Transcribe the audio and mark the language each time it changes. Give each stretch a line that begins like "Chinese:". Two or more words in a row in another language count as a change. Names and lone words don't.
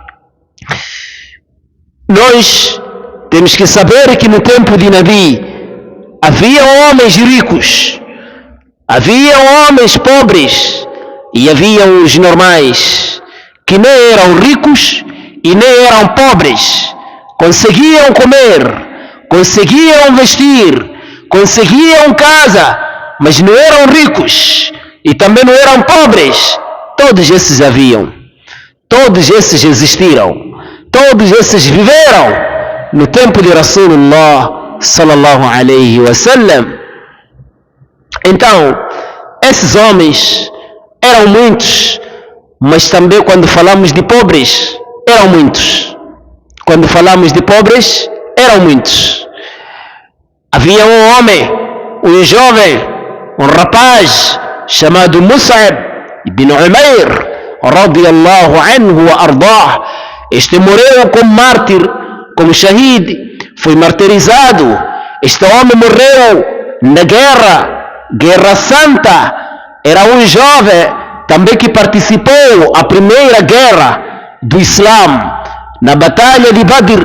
Portuguese: Nós temos que saber que no tempo de Nabi havia homens ricos, havia homens pobres e havia os normais que nem eram ricos e nem eram pobres, conseguiam comer, conseguiam vestir, conseguiam casa, mas não eram ricos e também não eram pobres. Todos esses haviam, todos esses existiram, todos esses viveram no tempo de Rasulullah
Arabic: صلى الله عليه وسلم.
Portuguese: Então, esses homens eram muitos, mas também quando falamos de pobres, eram muitos. Quando falamos de pobres, eram muitos. Havia um homem, um jovem, um rapaz chamado Mus'ab ibn Umair
Arabic: رضي الله عنه وأرضاه.
Portuguese: Este morreu como mártir, como shahid, foi martirizado. Este homem morreu na guerra santa. Era um jovem também que participou a primeira guerra do Islã, na batalha de Badr.